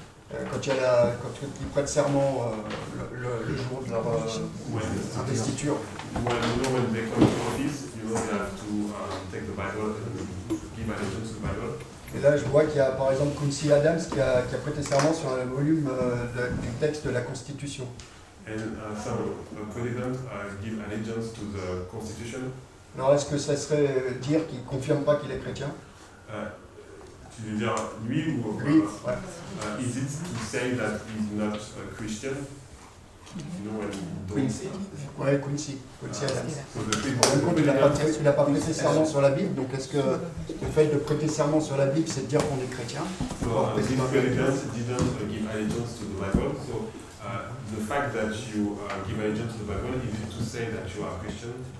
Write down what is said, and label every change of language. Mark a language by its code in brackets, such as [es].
[fr] Quand ils prêtent serment le jour de leur investiture. [en] When they come to office, they have to take the Bible and give allegiance to the Bible. [fr] Et là, je vois qu'il y a par exemple Quincy Adams qui a prêté serment sur un volume du texte de la Constitution. [en] And some presidents give allegiance to the Constitution. [fr] Alors, est-ce que ça serait dire qu'il ne confirme pas qu'il est chrétien? Tu veux dire lui ou Lui, ouais. [en] Is it to say that he's not a Christian? You know, [fr] Quincy. Ouais, Quincy Adams. [en] So the [fr] En fin de compte, il n'a pas prêté serment sur la Bible, donc est-ce que le fait de prêter serment sur la Bible, c'est de dire qu'on est chrétien? [en] So these presidents didn't give allegiance to the Bible. So the fact that you give allegiance to the Bible, is it to say that you are a Christian?